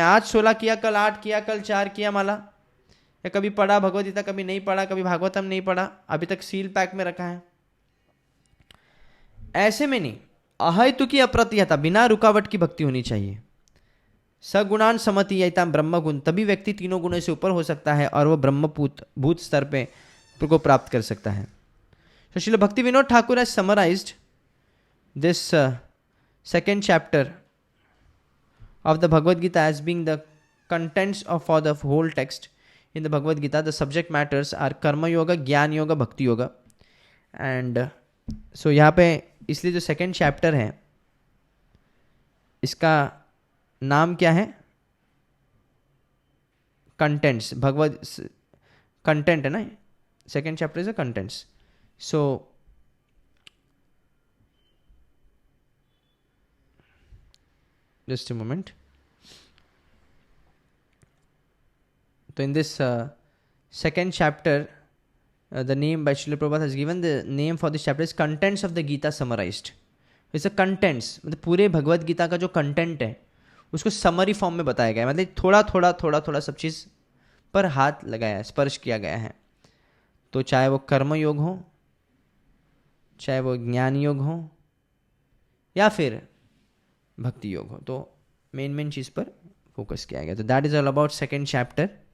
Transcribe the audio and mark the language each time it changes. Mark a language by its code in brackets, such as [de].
[hi] आज 16 किया, कल 8 किया, कल 4 किया माला, या कभी पढ़ा भगवद गीता, कभी नहीं पढ़ा, कभी भागवतम नहीं पढ़ा, अभी तक सील पैक में रखा है। ऐसे में नहीं, अहेतु की अप्रतिहता, बिना रुकावट की भक्ति होनी चाहिए। [sa] सगुणान समतीयता ब्रह्म गुण, [hi] तभी व्यक्ति तीनों गुणों से ऊपर हो सकता है और वह ब्रह्मभूत स्तर पे को प्राप्त कर सकता है। [en] So Srila Bhaktivinoda Thakur has summarized this second chapter of the Bhagavad Gita as being the contents for the whole text. In the Bhagavad Gita, the subject matters are Karma Yoga, Jnana Yoga, Bhakti Yoga. [hi] And so यहाँ पे इसलिए जो second chapter है, इसका नाम क्या है? [en] Contents. [hi] Bhagavad content है ना? [en] Second chapter is a contents. So just a moment. So in this second chapter, the name by Srila Prabhupada has given the name for this chapter is Contents of the Gita Summarized. It's a contents, [hi] मतलब पूरे भगवद गीता का जो content है उसको summary form में बताया गया है, मतलब थोड़ा सब चीज़ पर हाथ लगाया है, स्पर्श किया गया है। तो चाहे वो कर्म योग हो, चाहे वो ज्ञान योग हो, या फिर भक्ति योग हो, तो मेन चीज़ पर फोकस किया गया। तो [en] That is all about second chapter.